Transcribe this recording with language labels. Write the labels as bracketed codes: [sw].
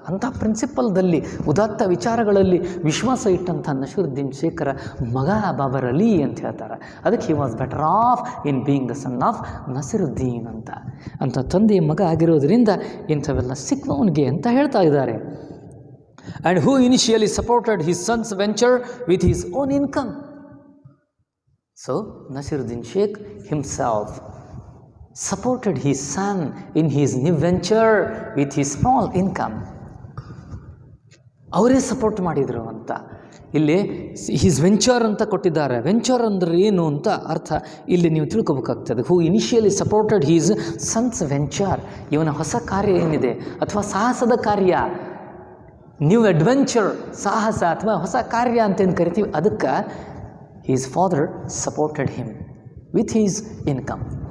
[kn] ಅಂಥ ಪ್ರಿನ್ಸಿಪಲ್ದಲ್ಲಿ ಉದಾತ್ತ ವಿಚಾರಗಳಲ್ಲಿ ವಿಶ್ವಾಸ ಇಟ್ಟಂಥ ನಸಿರುದ್ದೀನ್ ಶೇಖರ ಮಗ ಬಾಬರ್ ಅಲಿ ಅಂತ ಹೇಳ್ತಾರೆ. ಅದಕ್ಕೆ [en] he was better off in being the son of Naseeruddin [kn] ಅಂತ ತಂದೆಯ ಮಗ ಆಗಿರೋದ್ರಿಂದ ಇಂಥವೆಲ್ಲ ಸಿಕ್ಕವನಿಗೆ ಅಂತ ಹೇಳ್ತಾ ಇದ್ದಾರೆ. [en] And who initially supported his son's venture with his own income. So Nasiruddin Sheikh himself supported his son in his new venture with his small income. [kn] ಅವರೇ support ಮಾಡಿದರು ಅಂತ ಇಲ್ಲಿ ಹಿಸ್ ವೆಂಚರ್ ಅಂತ ಕೊಟ್ಟಿದ್ದಾರೆ. ವೆಂಚರ್ ಅಂದರೆ ಏನು ಅಂತ ಅರ್ಥ ಇಲ್ಲಿ ನೀವು ತಿಳ್ಕೊಬೇಕಾಗ್ತದೆ. [en] Who initially supported his son's venture. [kn] ಇವನ ಹೊಸ ಕಾರ್ಯ ಏನಿದೆ ಅಥವಾ ಸಾಹಸದ ಕಾರ್ಯ, [en] new adventure, [kn] ಸಾಹಸ ಅಥವಾ ಹೊಸ ಕಾರ್ಯ ಅಂತೇನು ಕರಿತೀವಿ, ಅದಕ್ಕೆ [en] His father supported him with his income.